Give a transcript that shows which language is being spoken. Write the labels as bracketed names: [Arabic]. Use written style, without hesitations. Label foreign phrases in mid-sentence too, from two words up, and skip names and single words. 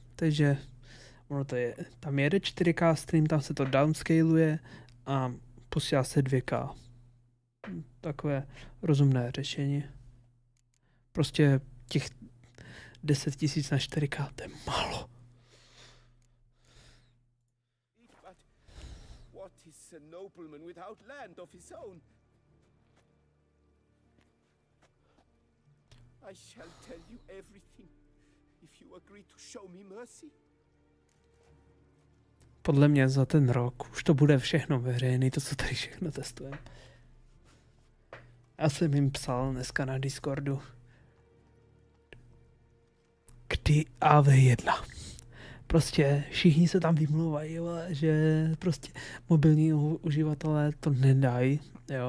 [Czech] Takže ono to je, tam jede 4K stream, tam se to downscaluje a posílá se 2K. Takové rozumné řešení. Prostě těch 10 000 na 4K, to je málo. [English] But what is a nobleman without land of his own? I shall tell you everything if you agree to show me mercy. [Czech] Podle mě za ten rok už to bude všechno veřejný, to, co tady všechno testujeme. Já jsem jim psal dneska na Discordu. Kdy AV1? Prostě všichni se tam vymlouvají, že prostě mobilní uživatelé to nedají, jo.